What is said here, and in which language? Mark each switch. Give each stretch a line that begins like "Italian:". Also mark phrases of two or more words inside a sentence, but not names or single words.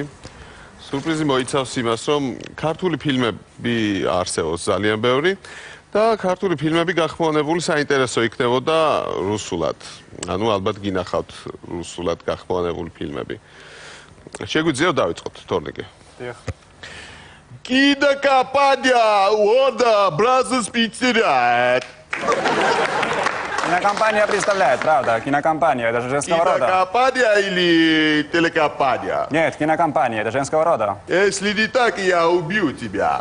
Georgian: სურპრიზი მოიცავს იმას, რომ ქართული ფილმები არსებობს ძალიან ბევრი და ქართული ფილმები გახმოვანებული საინტერესო იქნებოდა რუსულად. ანუ ალბათ გინახავთ რუსულად გახმოვანებული ფილმები. შეგვიძლია დავიწყოთ, თორნიკე? დიახ.
Russian: Кинокомпания Warner Bros. Пиццерия. Кинокомпания представляет, правда, кинокомпания, это же женского рода. Кинокомпания или телекомпания? Нет, кинокомпания, это женского рода. Если не так, я убью тебя.